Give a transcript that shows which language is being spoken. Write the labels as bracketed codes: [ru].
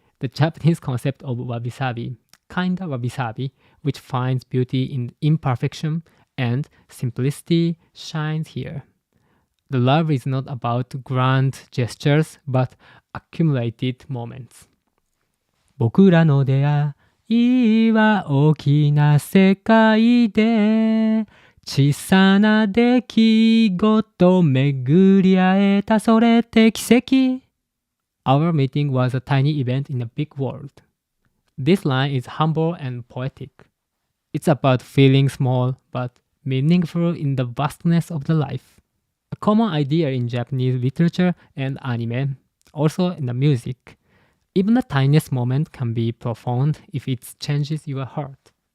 [en] The Japanese concept of wabi-sabi, kinda wabi-sabi, which finds beauty in imperfection and simplicity, shines here. The love is not about grand gestures, but accumulated moments. [ja] 僕らの出会いは大きな世界で小さな出来事巡り会えたそれって奇跡 [en] Our meeting was a tiny event in a big world. This line is humble and poetic. It's about feeling small but meaningful in the vastness of the life. A common idea in Japanese literature and anime, also in the music. Even the tiniest moment can be profound if it changes your heart.